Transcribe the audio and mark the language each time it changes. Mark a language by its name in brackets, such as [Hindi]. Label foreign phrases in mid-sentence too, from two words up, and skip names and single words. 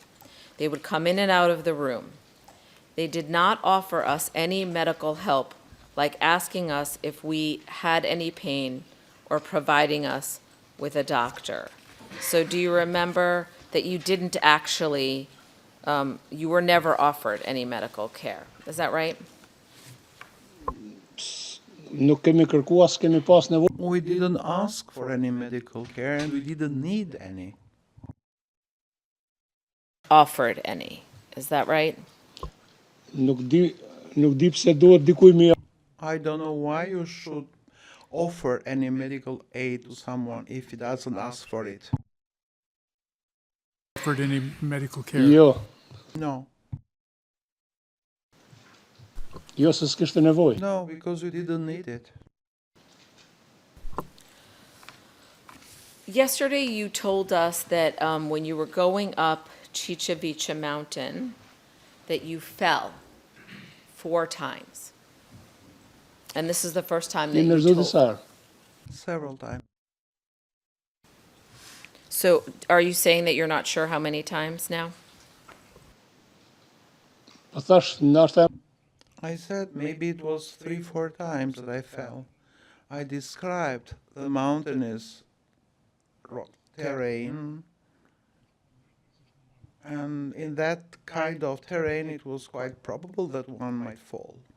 [English] They would come in and out of the room. They did not offer us any medical help, like asking us if we had any pain or providing us with a doctor. So do you remember that you didn't actually, you were never offered any medical care? Is that right? [Albanian] nuk kemi kërkuar, s'kemi pas nevojë. [English] We didn't ask for any medical care and we didn't need any. Offered any. Is that right? [Albanian] Nuk di pse duhet dikuj më [English] I don't know why you should offer any medical aid to someone if he doesn't ask for it. Offered any medical care? [Albanian] Jo, [English] No, [Albanian] jo se s'kishte nevojë. [English] no, because we didn't need it. Yesterday, you told us that when you were going up Chichavicha Mountain, that you fell 4 times. And this is the first time that [Albanian] Jemi [English] you [Albanian] rrezu [English] told. [Albanian] disa. [English] Several times. So are you saying that you're not sure how many times now? [Albanian] Po thash, ndoshta [English] I said maybe it was 3-4 times that I fell. I described the mountainous rock terrain, and in that kind of terrain it was quite probable that one might fall.